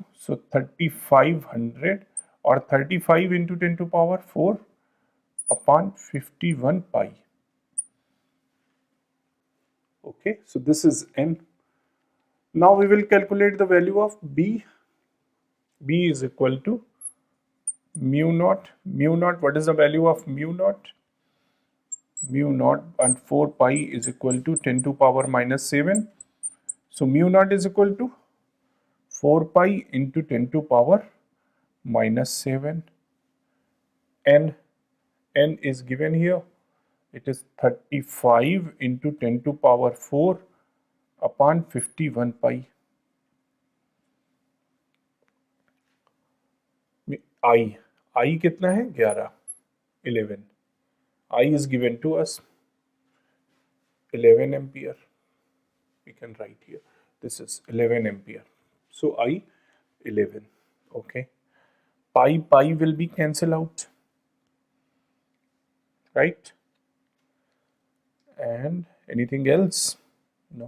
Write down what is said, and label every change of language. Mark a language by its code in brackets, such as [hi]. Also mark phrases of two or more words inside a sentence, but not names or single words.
[en] So 3500 or 35 into 10 to power 4 upon 51 pi. Okay, so this is n. Now we will calculate the value of B. B is equal to mu naught. Mu naught, what is the value of mu naught? Mu naught and 4 pi is equal to 10 to power minus 7. So mu naught is equal to 4 pi into 10 to power minus 7. N is given here. It is 35 into 10 to power 4 upon 51 pi. [hi] I कितना है 11, 11. [en] I is given to us 11 ampere. We can write here. This is 11 ampere. So I 11. Okay. Pi will be cancel out. Right? And anything else? No.